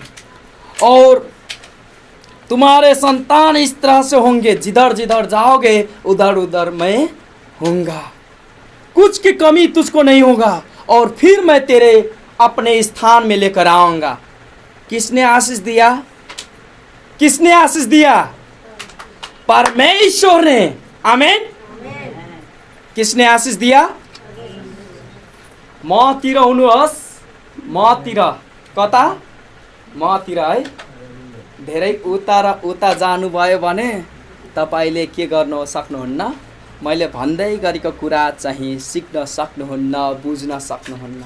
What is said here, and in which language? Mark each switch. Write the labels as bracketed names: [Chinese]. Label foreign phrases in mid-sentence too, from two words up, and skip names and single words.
[Hindi] और तुम्हारे संतान इस तरह से होंगे, जिधर जिधर जाओगे उधर उधर मैं होऊंगा, कुछ की कमी तुझको नहीं होगा। और फिर मैं तेरे अपने स्थान में लेकर आऊँगा। किसने आशीष दिया? किसने आशीष दिया? परमेश्वर ने। आमीन। किसने आशीष दिया? [Nepali] मतिर हुनुहोस्, मतिर। कता? [Hindi] मतिर है। [Nepali] धेरै उता र उता जानुभयो भने तपाईले के गर्न सक्नुहुन्न? मैले भन्दै गरेको कुरा चाहिँ सिक्न सक्नुहुन्न, बुझ्न सक्नुहुन्न।